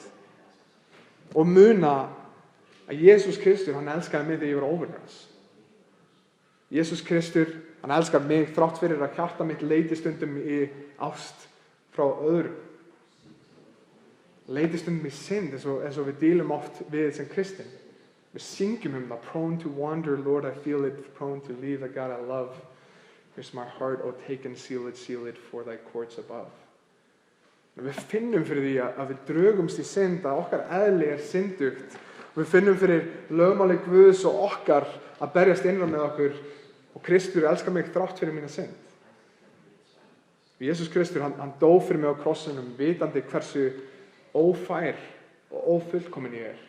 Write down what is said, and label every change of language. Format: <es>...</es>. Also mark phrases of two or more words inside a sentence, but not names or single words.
<is>Og muna að Jesús Kristur, hann elskaði mig þegar ég var óvinur hans. Jesús Kristur, hann elskar mig þrátt fyrir að hjarta mitt leiti stundum í ást frá öðrum. Leiti stundum í synd eins og við dílum oft við sem kristin. Við syngjum það,</is> <en>prone to wander, Lord, I feel it, prone to leave the God I love. Here's my heart, oh take and seal it for thy courts above.</en> <is>Við finnum fyrir því að við drögumst í synd, að okkar eðli er syndugt. Við finnum fyrir lögmáli Guðs og okkar að berjast innra með okkur og Kristur elskar mig þrátt fyrir mína synd. Jesús Kristur, hann dó fyrir mig á krossinum vitandi hversu ófær og ófullkomin ég er.</is>